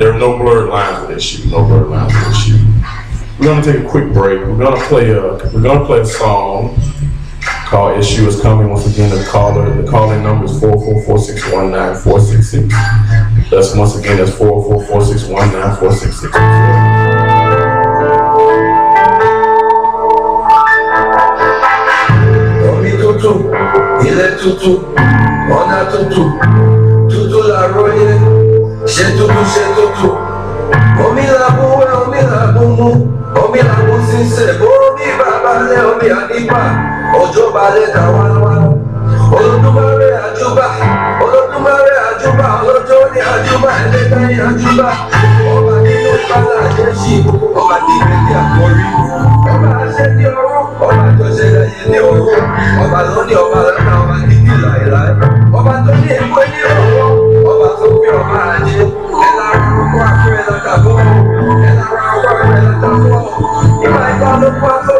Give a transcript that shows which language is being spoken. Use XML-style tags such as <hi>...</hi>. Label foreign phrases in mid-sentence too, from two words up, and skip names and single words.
<en>There are no blurred lines with Eshu. No blurred lines with Eshu. We're gonna take a quick break. We're gonna play a song called Eshu is Coming. Once again, the call-in number is 444-619-466. That's 444-619-466.</en> <yo>Omi tutu, ilẹ̀ tutu, ọ̀nà tutu, tutu la roye, ṣe tutu. Omi la buwe, omi la bumu, omi la businse, omi babale, omi adipa. Ojo balẹ̀ kàwáwá, Olódùmarè àjúbà, ọlọ́jọ́ ní àjúbà, ẹlẹ́dàá ní àjúbà, ọba nínú ìpàdà àjẹsí, ọba ní ìrètí àkọ́rí, ọba àṣẹ ní ọrún, ọba àjọṣe láyé ní ọrún, ọba lóní ọba lọ́nà, ọba nídìí láéláé, ọba tó ní èkó ní ọ̀rọ̀, ọba tó fi ọba àjẹ, ẹ̀lára ọkọ̀ àkúrẹ́ látàbọ̀, ẹ̀lára ọkọ̀ àkúrẹ́ látàbọ̀, ìmọ̀ ẹ̀kọ́ ló pa.</yo>